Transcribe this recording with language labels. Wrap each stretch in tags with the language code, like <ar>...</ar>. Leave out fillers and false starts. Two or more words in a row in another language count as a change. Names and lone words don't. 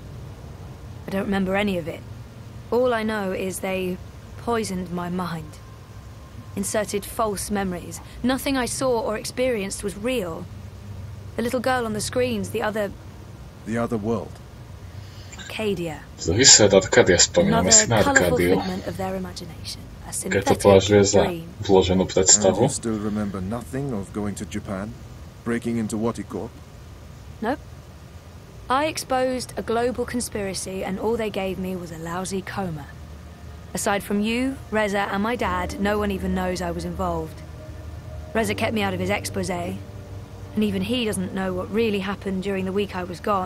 <en>I don't remember any of it. All I know is they poisoned my mind. Inserted false memories. Nothing I saw or experienced was real. The little girl on the screens, the other world. Arcadia.</en> <sk>Druhý svet Arcadia, spomíname si na Arcadiu. Keď to považuje za vloženú predstavu.</sk> <en>You still remember nothing of going to Japan? Breaking into Waticorp? Nope. I exposed a global conspiracy and all they gave me was a lousy coma. Aside from you, Reza and my dad, no one even knows I was involved. Reza kept me out of his expose, and even he doesn't know what really happened during the week I was gone.</en>